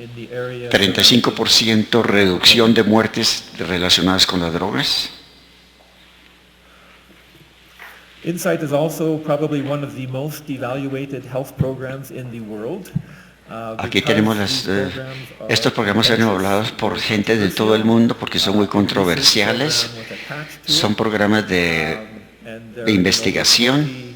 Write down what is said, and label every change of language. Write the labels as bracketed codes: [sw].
[es] 35% reducción de muertes relacionadas con las drogas. [en] Insight is also probably one of the most evaluated health programs in the world. [es] Aquí tenemos estos programas son evaluados por gente de todo el mundo porque son muy controversiales. Son programas de investigación.